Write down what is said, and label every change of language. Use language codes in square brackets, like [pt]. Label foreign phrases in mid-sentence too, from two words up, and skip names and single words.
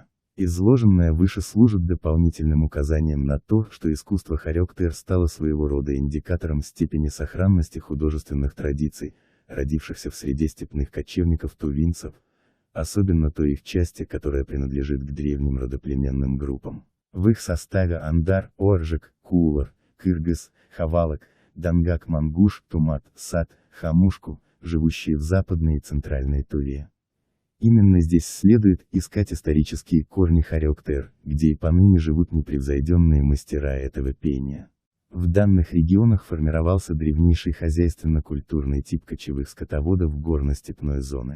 [ru] Изложенное выше служит дополнительным указанием на то, что искусство Хирёктер стало своего рода индикатором степени сохранности художественных традиций, родившихся в среде степных кочевников-тувинцев, особенно той их части, которая принадлежит к древним родоплеменным группам. В их составе Андар, Оржик, Кулар, Кыргыз, Хавалак, Дангак-Мангуш, Тумат, Сат, Хамушку, живущие в Западной и Центральной Туве. Именно здесь следует искать исторические корни Хирёктер, где и поныне живут непревзойденные мастера этого пения. В данных регионах формировался древнейший хозяйственно-культурный тип кочевых скотоводов горно-степной зоны.